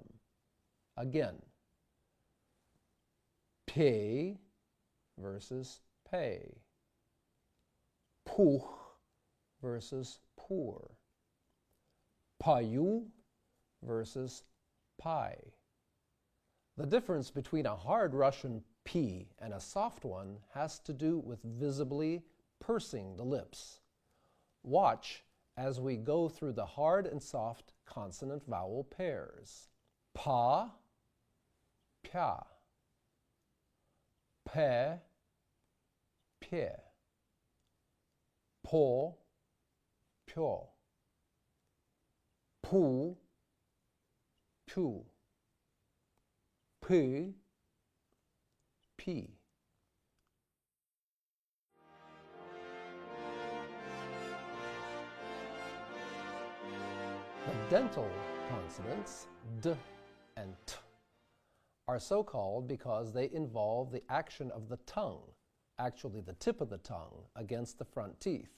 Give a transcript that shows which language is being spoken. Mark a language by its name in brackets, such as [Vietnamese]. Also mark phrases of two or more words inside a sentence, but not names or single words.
[English] Again, pay versus pay, puh versus pour, payu versus pai. The difference between a hard Russian P and a soft one has to do with visibly pursing the lips. Watch as we go through the hard and soft consonant vowel pairs. [Russian] Pa, pya, pe, pye, po, pyo, pu, pyu, p, p. [English] The dental consonants, d and t, are so called because they involve the action of the tongue, actually the tip of the tongue, against the front teeth.